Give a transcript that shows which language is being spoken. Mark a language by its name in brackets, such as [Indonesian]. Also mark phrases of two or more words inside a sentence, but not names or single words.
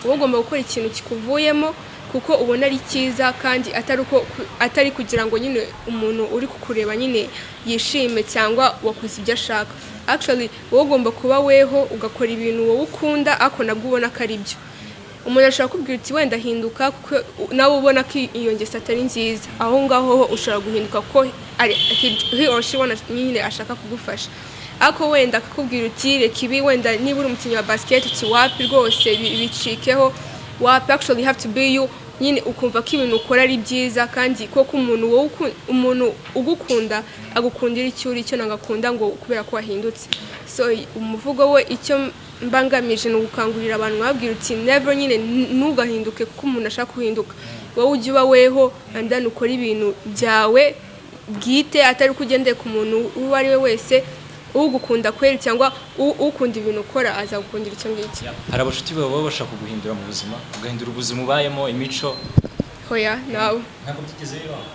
[Kinyarwanda] Wowe ugomba gukora ikintu kikuvuyemo kuko ubona ari cyiza, kandi atari kugira ngo nyine umuntu uri kukureba nyine yishime cyangwa wakoze ibyo ashaka. Actually wowe ugomba kuba weho ugakora ibintu wowe ukunda ako nabwo ubona ko ari byo. Umuntu ashaka kubwira uti wenda hinduka kuko nawe ubona ko iyo ngeso atari nziza, aho ngaho ushobora guhinduka ko [English] he or she [Kinyarwanda] nyine ashaka kugufasha. Ako wenda akakubwira uti reka ibi, wenda niba uri umukinnyi wa basket uti wapi rwose bicikeho wapi. [English] Actually you have to be you, [Kinyarwanda] nyine ukumva ko ibintu ukora ari byiza, kandi koko umuntu ugukunda agukundira icyo uri cyo, nagakunda ngo kubera ko wahindutse. So umuvugo we icyo mbangamije no gukangurira abantu babwira uti never nyine ntugahinduke kuko umuntu ashaka kuhinduka. Wowe ujye uba weho [English] and then [Kinyarwanda] ukora ibintu byawe bwite, atari kugendeye ku muntu uwo ari we wese. Ugukunda kweri cyangwa ukunda ibintu ukora azagukundira icyo ngicyo. Hari abashuti bawe baba bashaka kuguhindura mu buzima, ugahindura ubuzima ubayemo, imico? Hoya, nawe ntabwo tugezeyo.